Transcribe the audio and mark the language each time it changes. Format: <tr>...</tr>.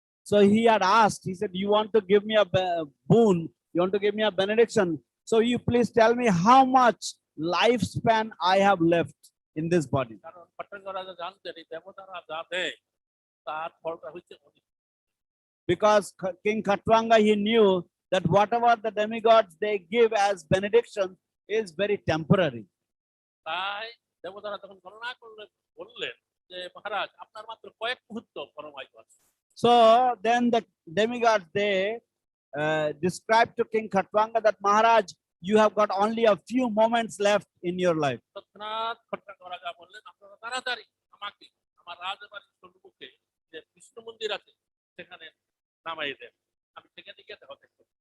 <en>So he had asked, he said, you want to give me a boon, you want to give me a benediction. So you please tell me how much lifespan I have left in this body.</en> <bn>কারণ খট্টাঙ্গ রাজা জানতেন এই দেবতারা যা দেয় তার ফলটা হচ্ছে অনেক।</bn> <en>Because King Khatwanga, he knew that whatever the demigods they give as benediction is very temporary.</en> <bn>তাই দেবতারা তখন গণনা করলে বললেন যে মহারাজ আপনার মাত্র কয়েক মুহূর্ত পরমায়ু আছে।</bn> <en>So then the demigods, they described to King Khatwanga that Maharaj, you have got only a few moments left in your life.</en> <bn>তৎক্ষণাৎ খট্টাঙ্গ রাজা বললেন আপনারা তাড়াতাড়ি আমাকে আমার রাজবাড়ির সম্মুখে যে বিষ্ণু মন্দির আছে সেখানে নামাই দেন, আমি সেখানে গিয়ে দেখা করব।</bn>